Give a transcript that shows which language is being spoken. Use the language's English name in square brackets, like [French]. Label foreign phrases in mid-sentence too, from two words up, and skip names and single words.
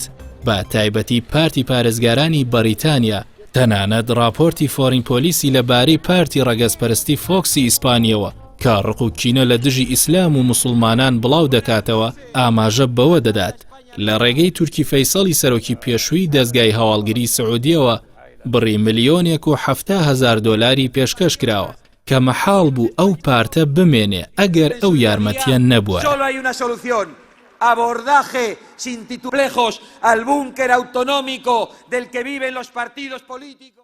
[Central Kurdish] بە تایبەتی پارتی پارێزگارانی بەریتانیا تەنانەت راپۆرتی فۆرین پۆلیسی لەبارەی پارتی ڕەگەزپەرستی فۆکسی ئیسپانیەوە کە ڕقوکینە لە دژی ئیسلام و موسڵمانان بڵاو دەکاتەوە ئاماژە بەوە دەدات لە ڕێگەی تورکی فەیسەڵی سەرۆکی پێشووی دەستگای هەواڵگری سعودیەوە بڕی 1,700,000 دۆلاری پێشکەش کراوە کە مەحاڵ بوو ئەو پارتە بمێنێ ئەگەر ئەو یارمەتیان نەبووە. [Spanish] Abordaje sin titulejos al búnker autonómico del que viven los partidos políticos.